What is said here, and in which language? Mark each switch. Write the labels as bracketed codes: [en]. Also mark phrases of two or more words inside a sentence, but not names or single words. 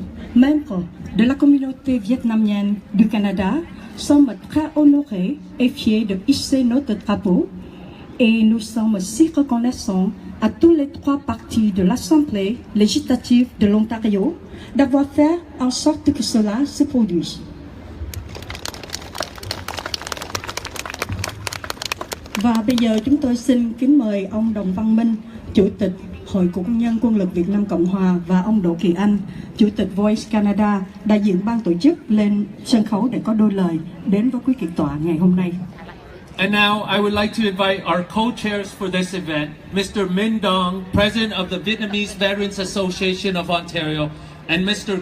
[fr] Nous, membres de la communauté vietnamienne du Canada sommes très honorés et fiers de hisser notre drapeau et nous sommes si reconnaissants à tous les trois partis de l'Assemblée législative de l'Ontario d'avoir fait en sorte que cela se produise. [vi] Và bây giờ chúng tôi xin kính mời ông Đồng Văn Minh, Chủ tịch Hội Cựu Quân nhân Quân lực Việt Nam Cộng Hòa, và ông Đỗ Kỳ Anh, Chủ tịch Voice Canada, đại diện ban tổ chức, lên sân khấu để có đôi lời đến với quý kiệt tọa ngày hôm nay. [en] And now I would like to invite our co-chairs for this event, Mr. Minh Dong, President of the Vietnamese Veterans Association of Ontario, and Mr.